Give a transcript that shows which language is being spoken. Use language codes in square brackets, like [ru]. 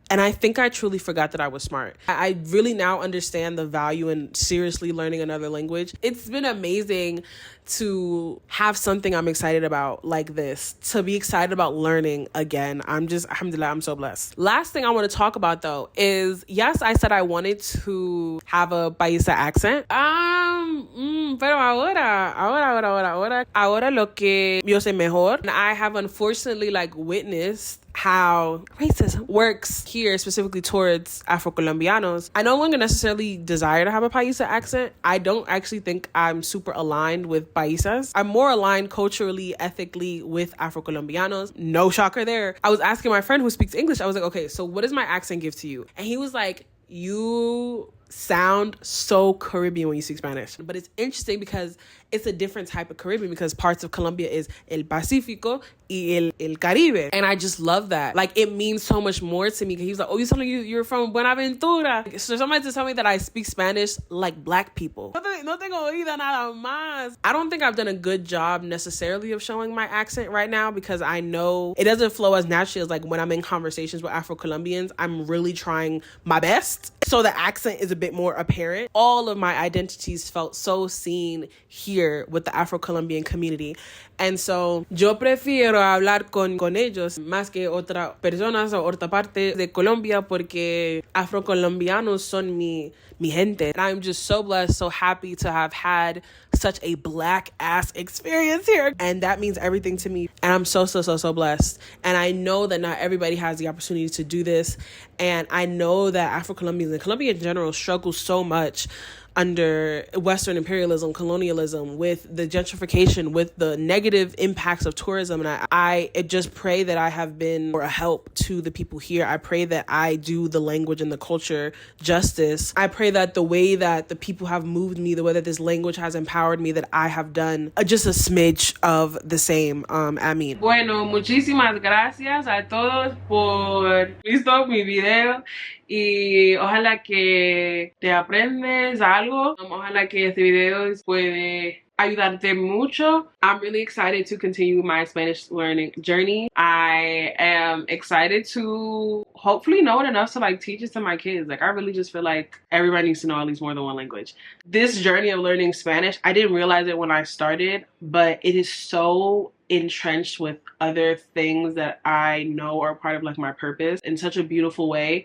[en] And I think I truly forgot that I was smart. I really now understand the value in seriously learning another language. It's been amazing to have something I'm excited about like this, to be excited about learning again. Alhamdulillah, I'm so blessed. Last thing I want to talk about though is, yes, I said I wanted to have a Paisa accent. [es] Pero ahora lo que yo sé mejor. [en] And I have unfortunately witnessed how racism works here, specifically towards Afro-Colombianos. I no longer necessarily desire to have a Paisa accent. I don't actually think I'm super aligned with Paisas. I'm more aligned culturally, ethically with Afro-Colombianos. No shocker there. I was asking my friend who speaks English, I was like, okay, so what does my accent give to you? And he was like, you sound so Caribbean when you speak Spanish. But it's interesting because it's a different type of Caribbean, because parts of Colombia is [es] El Pacífico y el Caribe. [en] And I just love that. It means so much more to me. He was like, oh, you're from Buenaventura. So somebody to tell me that I speak Spanish like black people. [es] No tengo oído nada más. [en] I don't think I've done a good job necessarily of showing my accent right now, because I know it doesn't flow as naturally as when I'm in conversations with Afro-Colombians. I'm really trying my best, so the accent is a bit more apparent. All of my identities felt so seen here with the Afro-Colombian community. And so [es] yo prefiero hablar con ellos más que otras personas o otra parte de Colombia, porque Afro-Colombianos son mi gente. [en] And I'm just so blessed, so happy to have had such a black ass experience here. And that means everything to me. And I'm so blessed. And I know that not everybody has the opportunity to do this. And I know that Afro-Colombians and Colombia in general struggle so much under Western imperialism, colonialism, with the gentrification, with the negative impacts of tourism. And I just pray that I have been a help to the people here. I pray that I do the language and the culture justice. I pray that the way that the people have moved me, the way that this language has empowered me, that I have done just a smidge of the same. [ar] Amin. [es] Bueno, muchísimas gracias a todos por visto mi video. Y ojalá que te aprendes algo. Ojalá que este video puede ayudarte mucho. [en] I'm really excited to continue my Spanish learning journey. I am excited to hopefully know it enough to teach it to my kids. I really just feel like everybody needs to know at least more than one language. This journey of learning Spanish, I didn't realize it when I started, but it is so entrenched with other things that I know are part of my purpose in such a beautiful way.